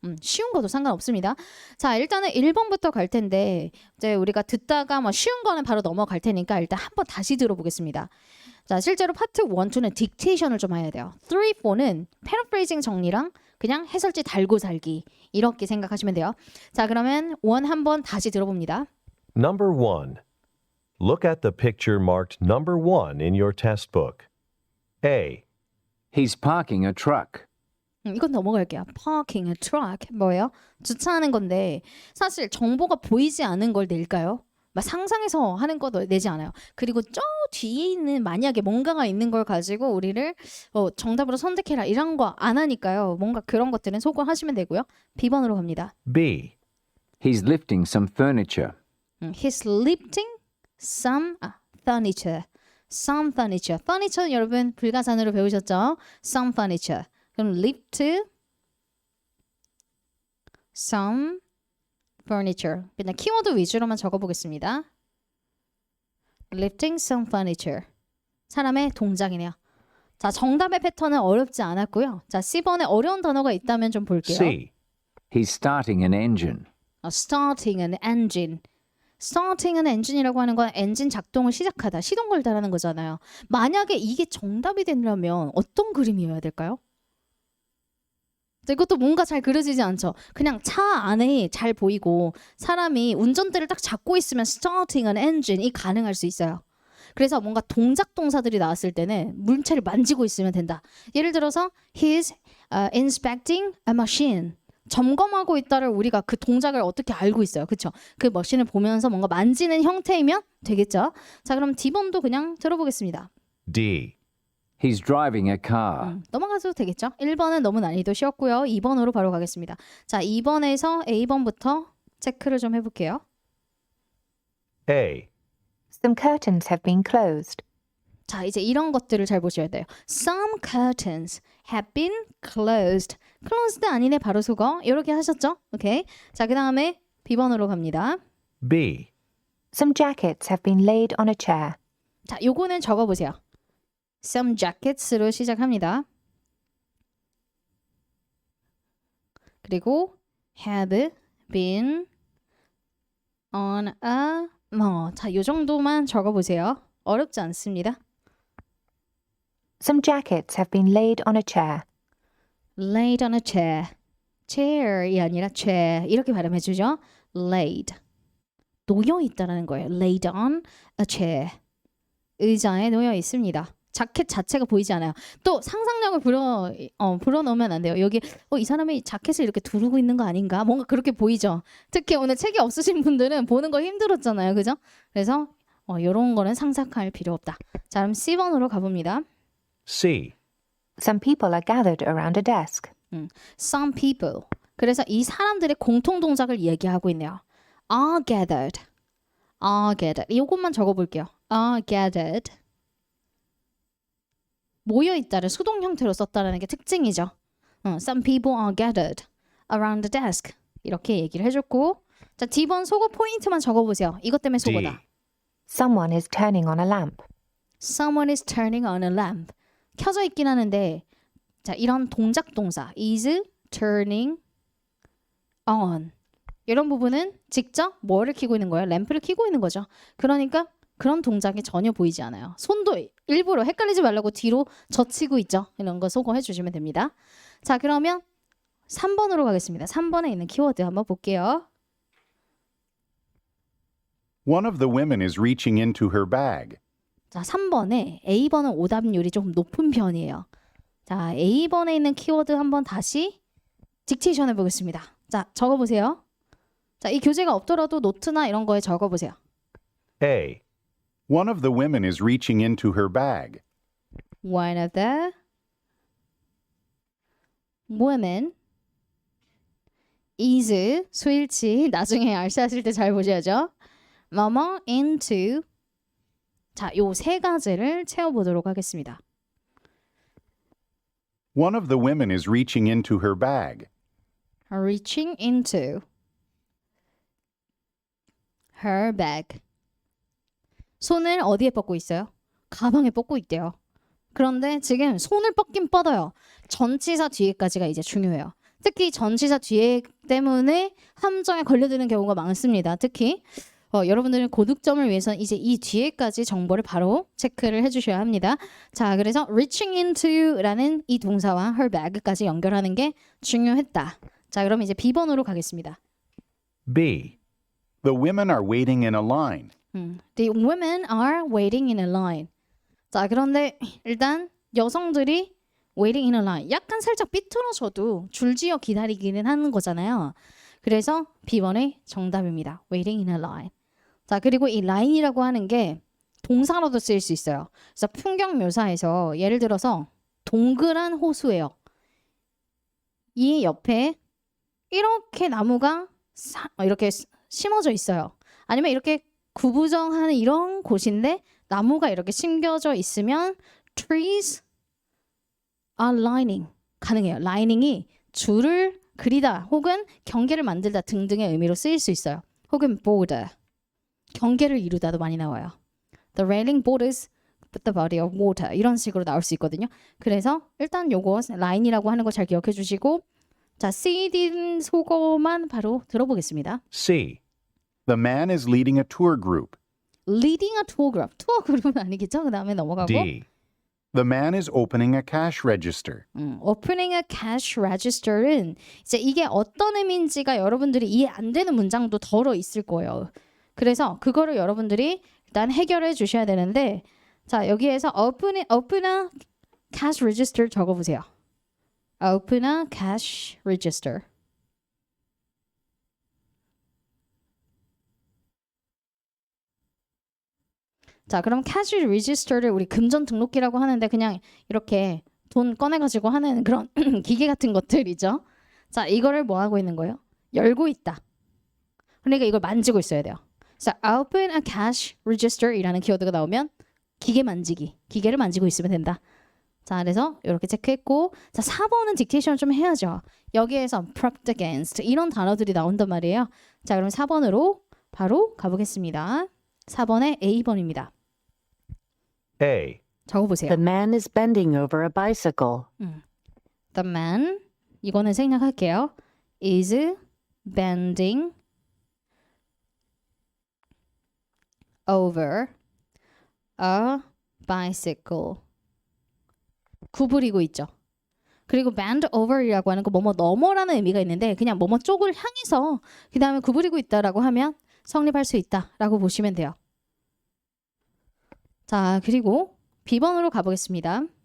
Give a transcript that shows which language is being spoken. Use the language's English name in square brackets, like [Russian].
[Korean] 쉬운 것도 상관없습니다. 자, 일단은 1번부터 갈 텐데 이제 우리가 듣다가 뭐 쉬운 거는 바로 넘어갈 테니까 일단 한번 다시 들어보겠습니다. 자, 실제로 파트 1, 2는 딕테이션을 좀 해야 돼요. 3, 4는 패러프레이징 정리랑 그냥 해설지 달고 살기 이렇게 생각하시면 돼요. 자, 그러면 1 한번 다시 들어봅니다. [English] Number 1. Look at the picture marked number 1 in your test book. A, He's parking a truck. [Korean] 이건 넘어갈게요. [English] Parking a truck [Korean] 뭐예요? 주차하는 건데 사실 정보가 보이지 않은 걸 낼까요? 막 상상해서 하는 것도 내지 않아요. 그리고 저 뒤에 있는 만약에 뭔가가 있는 걸 가지고 우리를 정답으로 선택해라 이런 거 안 하니까요. 뭔가 그런 것들은 소거하시면 되고요. B번으로 갑니다. [English] B, He's lifting some furniture. He's lifting some furniture. Some furniture. [Korean] furniture 여러분 불가산으로 배우셨죠? [English] Some furniture. [Korean] 그럼 [English] lift some furniture. [Korean] 그냥 키워드 위주로만 적어보겠습니다. [English] Lifting some furniture. [Korean] 사람의 동작이네요. 자, 정답의 패턴은 어렵지 않았고요. 자, C번에 어려운 단어가 있다면 좀 볼게요. [English] C, He's starting an engine. Starting an engine. Starting an engine [Korean] 이라고 하는 건 엔진 작동을 시작하다, 시동 걸다라는 거잖아요. 만약에 이게 정답이 되려면 어떤 그림이어야 될까요? 이것도 뭔가 잘 그려지지 않죠. 그냥 차 안에 잘 보이고 사람이 운전대를 딱 잡고 있으면 [English] starting an engine [Korean] 이 가능할 수 있어요. 그래서 뭔가 동작 동사들이 나왔을 때는 물체를 만지고 있으면 된다. 예를 들어서 [English] he's inspecting a machine. [Korean] 점검하고 있다를 우리가 그 동작을 어떻게 알고 있어요. 그렇죠? 그 머신을 보면서 뭔가 만지는 형태이면 되겠죠. 자, 그럼 D번도 그냥 들어보겠습니다. [English] D. He's driving a car. [Korean] 넘어가도 되겠죠? 1번은 너무 난이도 쉬웠고요. 2번으로 바로 가겠습니다. 자, 2번에서 A번부터 체크를 좀 해볼게요. [English] A. Some curtains have been closed. [Korean] 자, 이제 이런 것들을 잘 보셔야 돼요. [English] Some curtains have been closed. [Korean] closed 아니네, 바로 속어. 이렇게 하셨죠? 오케이. 자, 그 다음에 B번으로 갑니다. [English] B. Some jackets have been laid on a chair. [Korean] 자, 요거는 적어보세요. Some jackets로 시작합니다. 그리고 [English] have been on a [Korean] 자, 요 정도만 적어보세요. 어렵지 않습니다. [English] Some jackets have been laid on a chair. laid on a chair. [Korean] chair이 아니라 chair. 이렇게 발음해주죠. laid. 놓여 있다라는 거예요. [English] laid on a chair. [Korean] 의자에 놓여 있습니다. 자켓 자체가 보이지 않아요. 또 상상력을 불어넣으면 안 돼요. 여기 이 사람이 자켓을 이렇게 두르고 있는 거 아닌가? 뭔가 그렇게 보이죠. 특히 오늘 책이 없으신 분들은 보는 거 힘들었잖아요. 그죠? 그래서 이런 거는 상상할 필요 없다. 자, 그럼 C번으로 가봅니다. [English] C. Some people are gathered around a desk. Some people. [Korean] 그래서 이 사람들의 공통 동작을 얘기하고 있네요. [English] are gathered. are gathered. [Korean] 이것만 적어볼게요. [English] are gathered. [Korean] 모여있다를 수동 형태로 썼다는 게 특징이죠. [English] Some people are gathered around the desk. [Korean] 이렇게 얘기를 해줬고, 자, D번 속어 포인트만 적어보세요. 이것 때문에 [English] D. [Korean] 속어다. [English] Someone is turning on a lamp. Someone is turning on a lamp. [Korean] 켜져 있긴 하는데, 자, 이런 동작 동사 [English] is turning on. [Korean] 이런 부분은 직접 뭐를 켜고 있는 거예요? 램프를 켜고 있는 거죠. 그러니까 그런 동작이 전혀 보이지 않아요. 손도 일부러 헷갈리지 말라고 뒤로 젖히고 있죠. 이런 거 소거해 주시면 됩니다. 자, 그러면 3번으로 가겠습니다. 3번에 있는 키워드 한번 볼게요. [English] One of the women is reaching into her bag. [Korean] 자, 3번에 A번은 오답률이 조금 높은 편이에요. 자, A번에 있는 키워드 한번 다시 딕테이션 해보겠습니다. 자, 적어보세요. 자, 이 교재가 없더라도 노트나 이런 거에 적어보세요. [English] A. One of the women is reaching into her bag. One of the women is [Korean] 수일치 나중에 알씨하실 때 잘 보셔야죠. 뭐뭐 into 자, 요 세 가지를 채워보도록 하겠습니다. [English] One of the women is reaching into her bag. Reaching into her bag. [Korean] 손을 어디에 뻗고 있어요? 가방에 뻗고 있대요. 그런데 지금 손을 뻗긴 뻗어요. 전치사 뒤에까지가 이제 중요해요. 특히 전치사 뒤에 때문에 함정에 걸려드는 경우가 많습니다. 특히 여러분들은 고득점을 위해서는 이제 이 뒤에까지 정보를 바로 체크를 해주셔야 합니다. 자, 그래서 [English] reaching into [Korean] 라는 이 동사와 her bag까지 연결하는 게 중요했다. 자, 그럼 이제 B번으로 가겠습니다. [English] B. The women are waiting in a line. The women are waiting in a line. [Korean] 자, 그런데 일단 여성들이 [English] waiting in a line. [Korean] 약간 살짝 삐뚤어져도 줄지어 기다리기는 하는 거잖아요. 그래서 B번의 정답입니다. [English] waiting in a line. [Korean] 자, 그리고 이 line이라고 하는 게 동사로도 쓰일 수 있어요. 그래서 풍경 묘사에서 예를 들어서 동그란 호수예요. 이 옆에 이렇게 나무가 이렇게 심어져 있어요. 아니면 이렇게 구부정하는 이런 곳인데 나무가 이렇게 심겨져 있으면 [English] trees are lining [Korean] 가능해요. lining이 줄을 그리다 혹은 경계를 만들다 등등의 의미로 쓰일 수 있어요. 혹은 border 경계를 이루다도 많이 나와요. [English] The railing borders the body of water [Korean] 이런 식으로 나올 수 있거든요. 그래서 일단 요거 line이라고 하는 거 잘 기억해 주시고 자, CD 속어만 바로 들어보겠습니다. [English] C. The man is leading a tour group. Leading a tour group. [Korean] 투어 그룹은 아니겠죠? 그 다음에 넘어가고 [English] D. The man is opening a cash register. Opening a cash register [Korean] 는 이제 이게 어떤 의미인지가 여러분들이 이해 안 되는 문장도 덜어 있을 거예요. 그래서 그거를 여러분들이 일단 일단 해결해 주셔야 되는데 자 여기에서 [English] open a cash register [Korean] 적어보세요. [English] open a cash register. [Korean] 자 그럼 cash register를 우리 금전 등록기라고 하는데 그냥 이렇게 돈 꺼내가지고 하는 그런 기계 같은 것들이죠. 자 이거를 뭐 하고 있는 거예요? 열고 있다. 그러니까 이걸 만지고 있어야 돼요. 자, [English] open a cash register [Korean] 이라는 키워드가 나오면 기계 만지기, 기계를 만지고 있으면 된다. 자, 그래서 이렇게 체크했고, 자, 4번은 딕테이션을 좀 해야죠. 여기에서 [English] propped against [Korean] 이런 단어들이 나온단 말이에요. 자, 그럼 4번으로 바로 가보겠습니다. 4번에 A번입니다. [English] A. [Korean] 적어보세요. [English] The man is bending over a bicycle. The man, [Korean] 이거는 생략할게요. [English] is bending over a bicycle. [Korean] 구부리고 있죠. 그리고 [English] bend over [Korean] 이라고 하는 거 뭐뭐 넘어라는 의미가 있는데 그냥 뭐뭐 쪽을 향해서 그 다음에 구부리고 있다라고 하면 성립할 수 있다라고 보시면 돼요. 자 그리고 B번으로 가보겠습니다.